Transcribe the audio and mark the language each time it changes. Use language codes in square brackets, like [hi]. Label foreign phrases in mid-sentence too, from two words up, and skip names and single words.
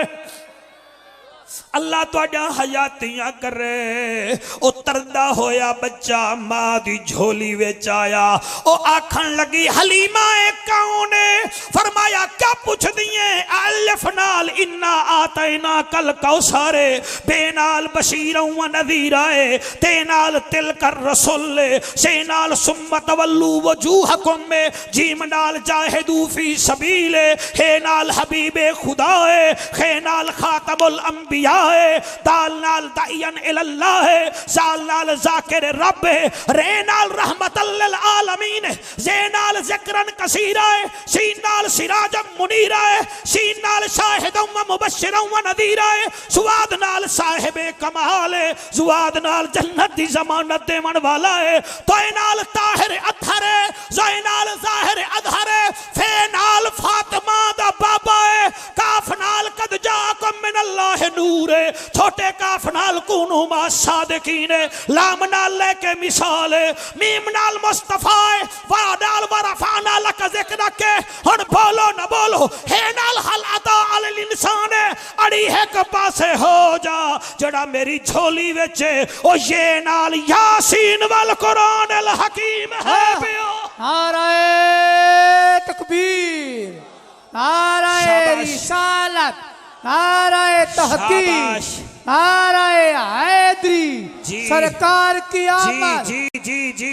[pa] اللہ تہاڈا حیاتیاں کرے. او تردا ہویا بچہ ماں دی جھولی وچ آیا. او آکھن لگی حلیمہ اے کون ہے? فرمایا کیا پچھدی ہے? [ar] ألف نال إنا أعطيناك الكوثر، باء نال بشيرا و نذيرا, تاء نال تلك الرسل، ثاء نال ثم ولوا وجوهكم، جيم نال جاهدوا في سبيل، حاء نال حبيب خدا، خاء نال خاتم الأنبياء، دال نال داعيا إلى الله، ذال نال ذاكر رب، راء نال رحمة لل عالمين, [pa] زے نال [ar] ذكرا كثيرا، سين نال سراجا منيرا، سين نال شاهدا و مبشرا و نذيرا, [pa] صواد نال [ar] صاحب كمال، ضاد نال [pa] جنت دی ضمانت دیون والا ہے, [ar] طاء نال طاهر أطهر، ظاء نال ظاهر أظهر، فاء نال [pa] فاطمہ دا بابا ہے, [ar] قاف نال قد جاءكم من الله نور، چھوٹے كاف نال كونوا مع الصادقين، لام نال لیکے مثال، ميم نال مصطفى، واو نال ورفعنا لك ذكرك. [pa] ہن بولو نہ بولو، حے نال [ar] هل أتى ال إنسان, [pa] اڑی اک پاسے ہو جا جیہڑا میری جھولی وچ، او یے نال [ar] يس و القرآن ال حكيم [pa] ہے پیو. [ur] نعرۂ تکبیر، نعرۂ رسالت، نعرۂ تحقیق، نعرۂ حیدری، سرکار کی آمد, जी जी जी